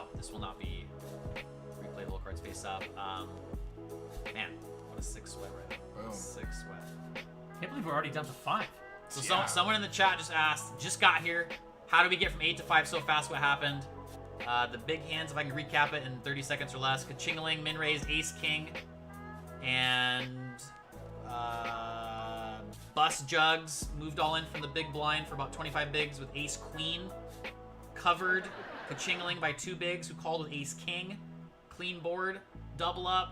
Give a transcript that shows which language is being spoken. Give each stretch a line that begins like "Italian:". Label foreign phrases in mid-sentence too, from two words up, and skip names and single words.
English: This will not be replayable cards face up. Man, what a 6 sweat right now. Boom. 6 sweat. Can't believe we're already down to 5. So Yeah. someone in the chat just asked, just got here, how do we get from 8 to 5 so fast? What happened? The big hands, if I can recap it in 30 seconds or less. Ka-ching-a-ling, min raise, ace king, and bust jugs. Moved all in from the big blind for about 25 bigs with ace queen. Covered Ka-ching-a-ling by 2 bigs who called with ace king. Clean board, double up.